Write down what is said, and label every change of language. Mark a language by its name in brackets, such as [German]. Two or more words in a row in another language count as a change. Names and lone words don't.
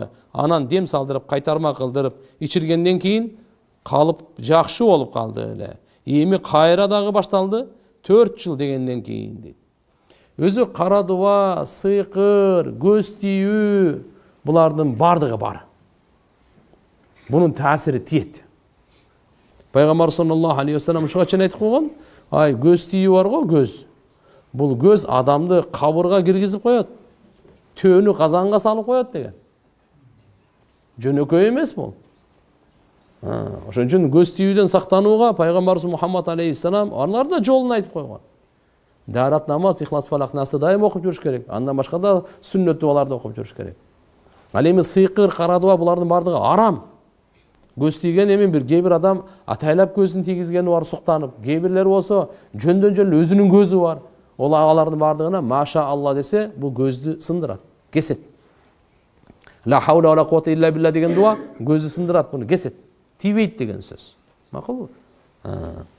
[Kyrgyz] Анан дем салдырып, кайтарма кылдырып, ичиргенден кийин калып жакшы болуп калды эле. Эми кайра дагы башталды 4 жыл дегенден кийин дейт. Өзү кара дуа, сыйкыр, көз тийүү, булардын бардыгы бар. Бунун таасири тиет. Пайгамбар [Arabic] صلى الله عليه وسلم [Kyrgyz] ушуга чейин айтып койгон, көз тийүү бар го, көз. Бул көз адамды кабырга киргизип коет. Төөнү казанга салып коет деген. Жөнөкөй эмес бул. Ошон үчүн көз тийүүдөн сактанууга пайгамбарыбыз Мухаммад алейхиссалам алар да жолун айтып койгон. Дарат намаз, ихлас фалак насты дайым окуп жүрүш керек. Андан башка да сүннөт дуаларды окуп жүрүш керек. Ал эми сыйкыр, кара дуа булардын бардыгы арам. Көз тийген эми бир кээ бир адам атайлап көзүн тийгизгени бар, суктанып. Кээ бирлер болсо жөндөн жөн өзүнүн көзү бар. Ол алардын бардыгына [Arabic] ما شاء الله [Kyrgyz] десе, бул көздү сындырат, кесет. [Arabic] لا حول ولا قوة إلا بالله [Kyrgyz] деген дуа көздү сындырат, буну кесет. Тийбейт деген сөз. Макулбу?